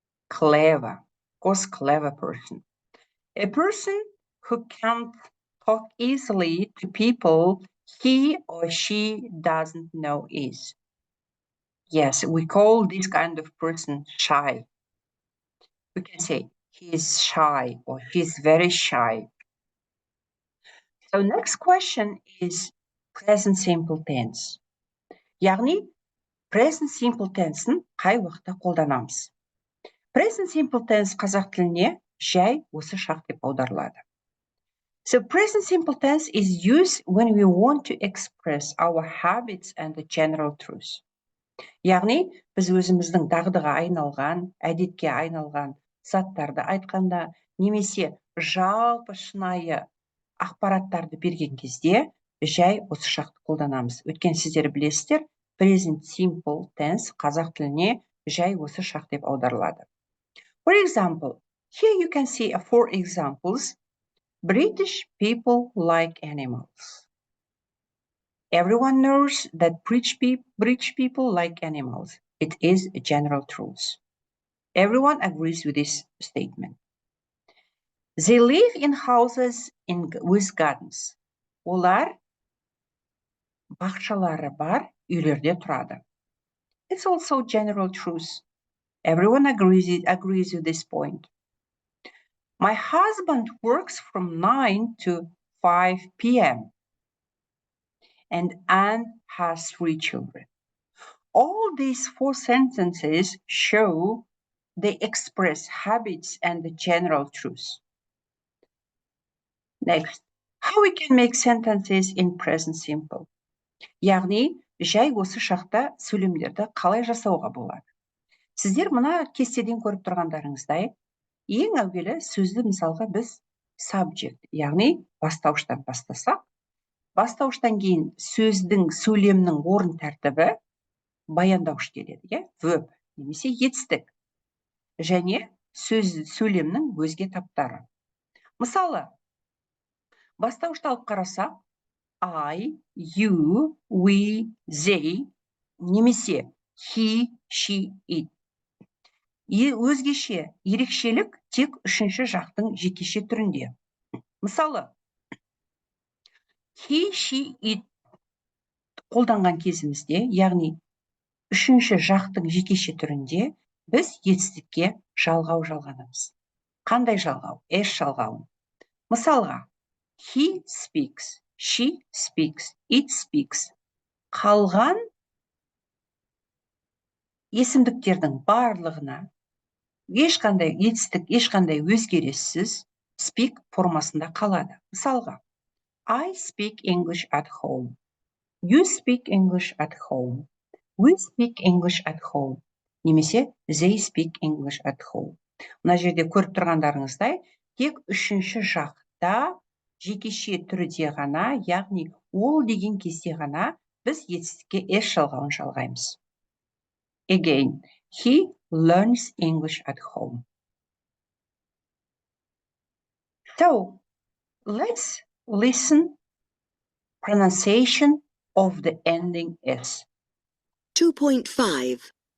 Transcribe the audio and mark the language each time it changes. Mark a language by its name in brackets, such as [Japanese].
[English] Clever, of course, clever person. A person who can't talk easily to people he or she doesn't know is, yes, we call this kind of person shy. We can say he is shy or she's very shy. So next question is present simple tense. [Kazakh] Яғни present simple tense'ін қай уақытта қолданамыз? Present simple tense қазақ тіліне жай осы шақ деп аударылады. [English] So present simple tense is used when we want to express our habits and the general truth. [Kazakh] Яғни біз өзіміздің дағдыға айналған, әдетке айналған заттарды айтқанда, немесе жалпы шынайы ақпараттарды берген кезде жай осы шақты қолданамыз. Өйткені сіздер білесіздер, present simple tense қазақ тіліне жай осы шақ деп аударылады. [English] For example, here you can see 4 examples. British people like animals. Everyone knows that British people like animals. It is a general truth. Everyone agrees with this statement. They live in houses with gardens. [Kazakh] Олар бақшалары бар үйлерде тұрады. [English] It's also general truth. Everyone agrees with this point. My husband works from 9 to 5 p.m. and Anne has 3 children. All these 4 sentences show they express habits and the general truth. Next, how we can make sentences in present simple. [Kazakh] Яғни, жай осы шақта сөйлемдерді қалай жасауға болады. Сіздер мына кестеден көріп тұрғандарыңыздай, ең әуелі сөзді мысалға біз subject, яғни бастауыштан бастасақ, бастауыштан кейін сөздің, сөйлемнің орын тәртібі баяндауыш келеді, verb, немесе етістік, және сөйлемнің өзге таптары. Мысалы, бастауышты алып қарасақ, I, you, we, they, немесе he, she, it. Өзгеше ерекшелік тек үшінші жақтың жекеше түрінде. Мысалы, he, she, it қолданған кезімізде, яғни үшінші жақтың жекеше түрінде біз етістікке жалғау жалғанамыз. Қандай жалғау? S жалғауын. Мысалға, [English] he speaks, she speaks, it speaks. Қалған есімдіктердің барлығына ешқандай етістік, ешқандай өзгеріссіз speak формасында қалады. [Kazakh] Мысалға, [English] I speak English at home. You speak English at home. We speak English at home. [Kazakh] Немесе [English] they speak English at home. [Kazakh] Мына жерде көріп тұрғандарыңыздай, тек үшінші жақта жекеше түрде ғана, яғни ол деген кезде ғана біз етістікке S жалғауын жалғаймыз. [English] Again, he learns English at home. So, let's listen pronunciation of the ending S. 2.5.